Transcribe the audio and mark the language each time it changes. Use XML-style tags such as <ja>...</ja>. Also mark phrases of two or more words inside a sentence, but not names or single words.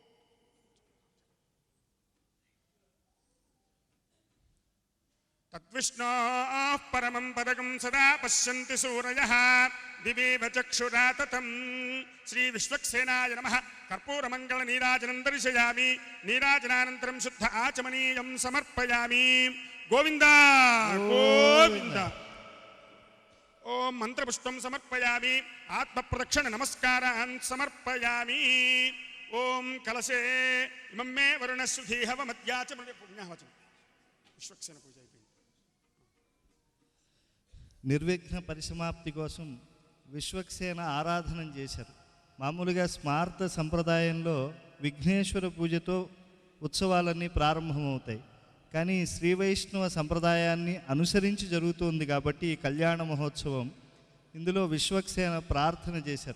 <sa>तद्विष्णोः परमं पदकं सदा पश्यन्ति सूरयः दिवीव चक्षुरा ततं श्री विश्वक्सेनाय नमः कर्पूरमङ्गलनीराजनं दर्शयामि नीराजनानन्तरं शुद्ध आचमनीयं समर्पयामि गोविन्द गोविन्द ओम मंत्रपुष्पं समर्पयामि आत्मप्रदक्षिण नमस्कारान् समर्पयामि ओम कलशे इमं मे वरुणस्सुधीहवमद्याच पुण्यवचनं विश्वक्सेन पूजा</sa> <te>నిర్విఘ్న పరిసమాప్తి కోసం విశ్వక్సేన ఆరాధన చేశారు. మామూలుగా స్మార్త సంప్రదాయంలో విఘ్నేశ్వర పూజతో ఉత్సవాలన్నీ ప్రారంభమవుతాయి. కానీ శ్రీ వైష్ణవ సంప్రదాయాన్ని అనుసరించి జరుగుతుంది కాబట్టి ఈ కళ్యాణ మహోత్సవం ఇందులో విశ్వక్సేన ప్రార్థన చేశారు.</te>